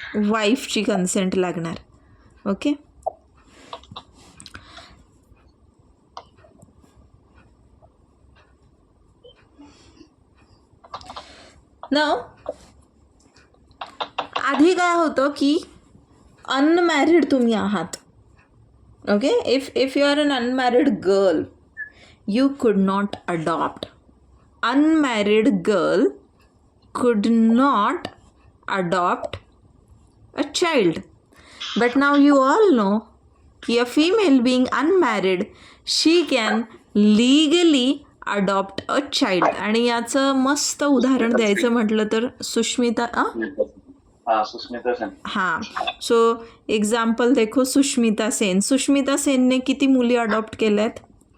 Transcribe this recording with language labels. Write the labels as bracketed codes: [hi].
[mr] वाईफची consent लागणार. Okay, नाव आधी काय होतं की अनमॅरिड तुम्ही आहात. [en] Okay, if you are un unmarried girl you could not adopt. Unmarried girl could not adopt a child. But now you all know कि a female being unmarried, she can legally adopt a child. [mr] आणि याचं मस्त उदाहरण द्यायचं म्हटलं तर सुष्मिता सुष्मिता सेन. हां, so example देखो, सुष्मिता सेन. सुष्मिता सेनने किती मुली अडॉप्ट केल्या आहेत?